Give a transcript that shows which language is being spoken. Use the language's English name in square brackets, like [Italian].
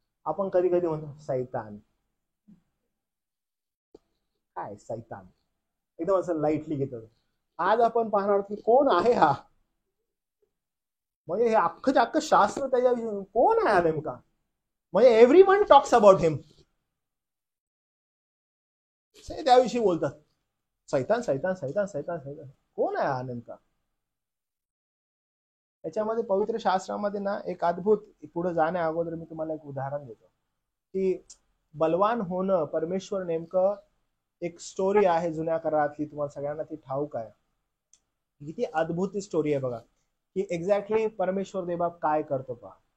[Marathi] आपण कधी कधी म्हणतो सैतान काय, सैतान एकदम असं लाईटली घेतो. आज आपण पाहणार आहोत की कोण आहे हा. म्हणजे हे अख्खं शास्त्र त्याच्याविषयी कोण आहे हा नेमका. [English] म्हणजे everyone talks about him, [Marathi] त्याविषयी बोलतात. सैतान सैतान सैतान सैतान सैतान. कोण आहे हा नेमका? त्याच्यामध्ये पवित्र शास्त्रामध्ये ना एक अद्भुत, पुढे जाण्या अगोदर मी तुम्हाला एक उदाहरण देतो की बलवान होणं, परमेश्वर नेमकं एक स्टोरी आहे जुन्या करारातली, तुम्हाला सगळ्यांना ती ठाऊक आहे. किती अद्भुत स्टोरी आहे बघा की एक्झॅक्टली परमेश्वर देवबाप काय करतो पहा.